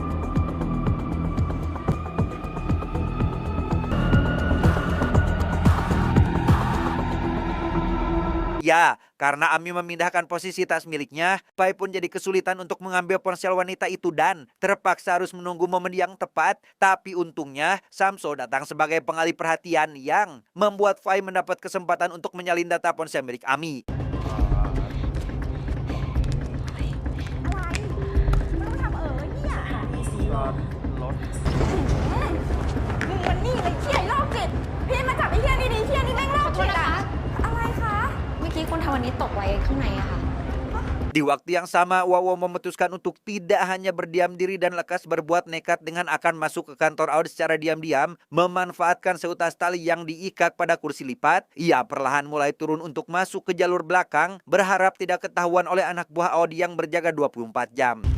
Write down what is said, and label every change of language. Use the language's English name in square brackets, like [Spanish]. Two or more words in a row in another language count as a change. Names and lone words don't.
[Indonesian] Ya, karena Ami memindahkan posisi tas miliknya, Fai pun jadi kesulitan untuk mengambil ponsel wanita itu dan terpaksa harus menunggu momen yang tepat. Tapi untungnya, Samso datang sebagai pengalih perhatian yang membuat Fai mendapat kesempatan untuk menyalin data ponsel milik Ami. [Thai] มึงมันนี่เลยเชี่ยโรคจิตพี่มาจับไอ้เชี่ยนี่ดิเชี่ยนี่แม่งโรคจิตอะอะไรคะ เมื่อกี้คนทำอันนี้ตกไว้ข้างในอะค่ะ [Indonesian] Di waktu yang sama, Wawo memutuskan untuk tidak hanya berdiam diri dan lekas berbuat nekat dengan akan masuk ke kantor Aud secara diam-diam, memanfaatkan seutas tali yang diikat pada kursi lipat. Ia perlahan mulai turun untuk masuk ke jalur belakang, berharap tidak ketahuan oleh anak buah Aud yang berjaga 24 jam.